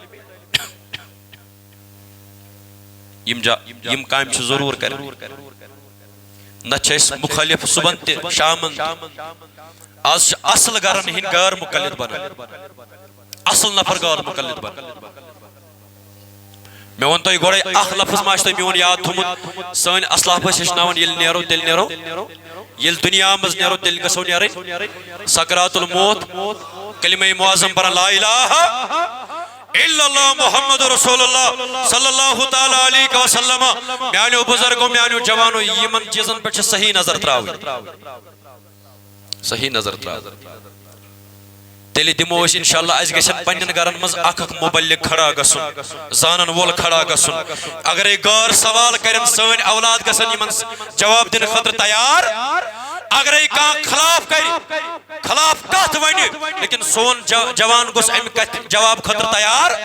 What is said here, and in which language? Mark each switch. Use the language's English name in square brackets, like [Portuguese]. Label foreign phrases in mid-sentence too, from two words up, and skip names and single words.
[Kashmiri] یِم کامہِ چھِ ضروٗر کرٕنۍ نتہٕ چھِ أسۍ مُخٲلِف صُبحن تہِ شامن آز چھِ اصل گرن ہٕنٛدۍ غٲر مُقلد بنان اصل نفر غٲر مُقلد بنان مےٚ ووٚن تۄہہِ گۄڈے اکھ لفظ ما چھُ تۄہہِ میون یاد تھوٚمُت سٲنۍ اسلاف ٲسۍ ہیٚچھناوان ییٚلہِ نیرو تیٚلہِ نیرو ییٚلہِ دُنیا منٛز نیرو تیٚلہِ گژھو نیرٕنۍ [Arabic] سکرات الموت [Kashmiri] کلمہ معظم [Arabic] پران لا الہ الا اللہ محمد رسول اللہ صلی اللہ تعالیٰ علیہ وسلم [Kashmiri] میانیو بزرگو میانیو جوانو یمن چیزن پہ صحیح نظر تراوٕنۍ صحیح نظر تراوٕنۍ تیٚلہِ دِمو أسۍ انشاءاللہ اسہِ گژھن پننٮ۪ن گرن منٛز اکھ اکھ مبلغ کھڑا گژھُن زانن وول کھڑا گژھُن اگرے غٲر سوال کرن سٲنۍ اولاد گژھن یمن جواب دِنہٕ خٲطرٕ تیار اگرے کانٛہہ خلاف کرِ خلاف کتھ ونہِ لیکن سون جوان گوٚژھ امہِ کتھِ جواب خٲطرٕ تیار